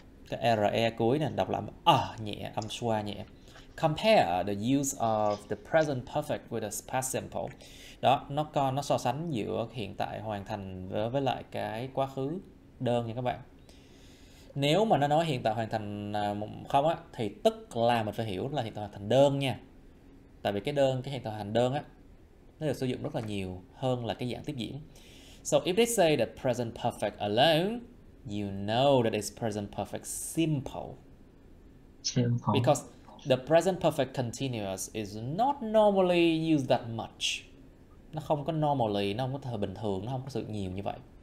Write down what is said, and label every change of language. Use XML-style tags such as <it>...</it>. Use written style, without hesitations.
<vi>Cái RE cuối này đọc là nhẹ, âm xoa nhẹ.</vi> <en>Compare the use of the present perfect with the past simple.</en> <vi>Đó, nó so sánh giữa hiện tại hoàn thành với lại cái quá khứ đơn nha các bạn. Nếu mà nó nói hiện tại hoàn thành không á, thì tức là mình phải hiểu là hiện tại hoàn thành đơn nha. Tại vì cái hiện tại hoàn thành đơn á, nó được sử dụng rất là nhiều hơn là cái dạng tiếp diễn.</vi> <en>So if they say that present perfect alone, you know that it's present perfect simple. Because the present perfect continuous is not normally used that much.</en> <vi>Nó không có normally, nó không có thời bình thường, nó không có sự nhiều như vậy.</vi>